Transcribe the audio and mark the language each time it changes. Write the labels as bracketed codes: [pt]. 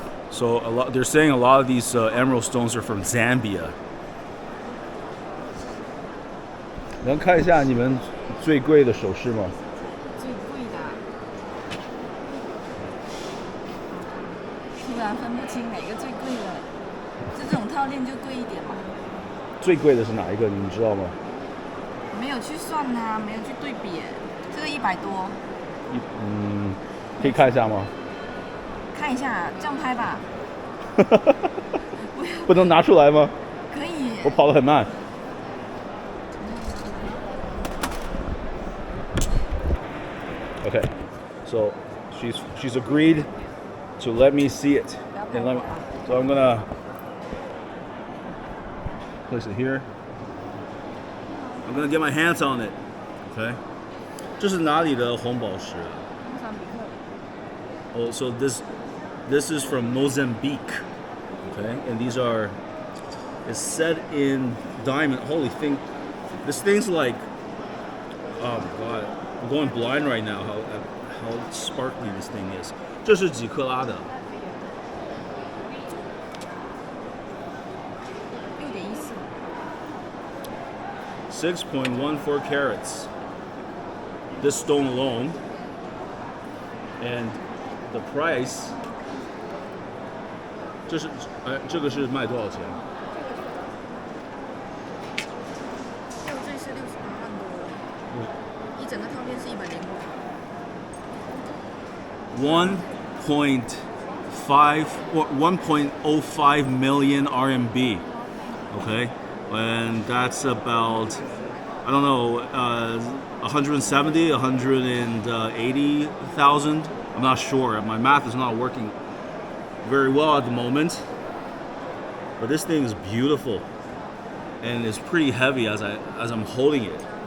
[en] So they're saying a lot of these emerald stones are from Zambia. [zh] 能看一下你们最贵的首饰吗？最贵的，突然分不清哪个最贵了。这种套链就贵一点嘛。最贵的是哪一个？你们知道吗？没有去算啊，没有去对比。这个100多。可以看一下吗？看一下，这样拍吧。不能拿出来吗？可以。我跑得很慢。 [en] Okay, so she's agreed to let me see it, and so I'm gonna place it here. I'm gonna get my hands on it. [zh] Okay, 这是哪里的红宝石？莫桑比克。 [en] Oh, so this is from Mozambique. Okay, and it's set in diamond. Holy thing, this thing's like, oh my god, I'm going blind right now. How sparkly this thing is. [zh] 这是几克拉的？ [en] 6.14 carats. This stone alone, and the price. [zh] 这个是卖多少钱？六坠是68万多，一整个套链是 [en] 1.05 million RMB. Okay, and that's about, I don't know, 170, 180,000. I'm not sure. My math is not working very well at the moment, but this thing is beautiful and it's pretty heavy as I'm holding it.